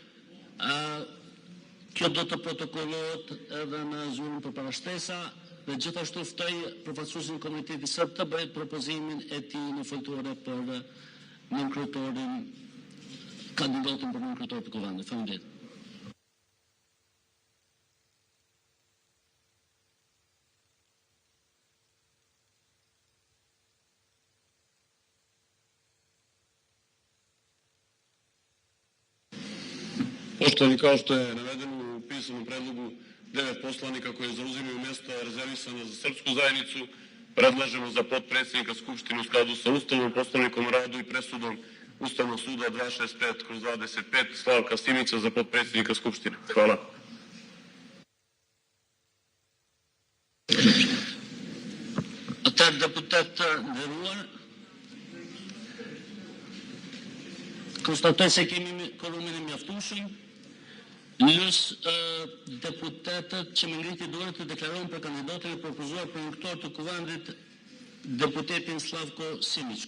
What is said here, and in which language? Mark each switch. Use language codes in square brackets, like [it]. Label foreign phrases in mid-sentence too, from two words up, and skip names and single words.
[sq] Kjo do të protokollohet edhe në zyrën për parashtesa dhe gjithashtu ftoj përfaqësuesin e komunitetit sërb të bëjë propozimin e tij në foltore për nënkryetorin, kandidatën për nënkryetor të kuvendit. Faleminderit. [sr] Poštovani, kao što je navedeno u pisanom predlogu, 9 poslanika koji zauzimaju mjesta rezervisana za srpsku zajednicu predlažemo za potpredsjednika Skupštine u skladu sa Ustavom, Poslovnikom o radu i presudom Ustavnog suda 265/25 Slavka Simića za potpredsjednika Skupštine. Hvala. [sq] Atëherë deputet të nderuar, konstatoj se kemi kvorumin e mjaftueshëm. Lus deputetët që më ngriti dorë të deklarojnë për kandidatin e propozuar për nënkryetor të kuvendit deputetin Slavko Simić.